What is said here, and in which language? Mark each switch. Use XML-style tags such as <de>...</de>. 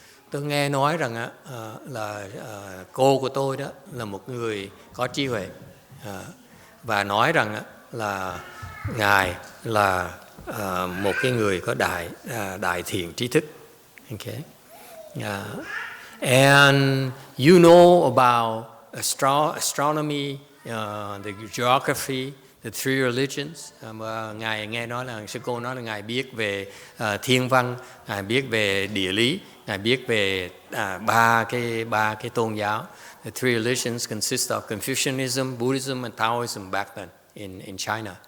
<vi>Tôi nghe nói rằng là cô của tôi đó là một người có trí huệ, và nói rằng là ngài là một cái người có đại thiện trí thức.</vi> <en>Okay. And you know about astronomy, the geography, the three religions.</en> <vi>Ngài nghe nói là sư cô nói là ngài biết về thiên văn, ngài biết về địa lý, ngài biết về ba cái tôn giáo.</vi> <en>The three religions consist of Confucianism, Buddhism and Taoism back then in China.</en>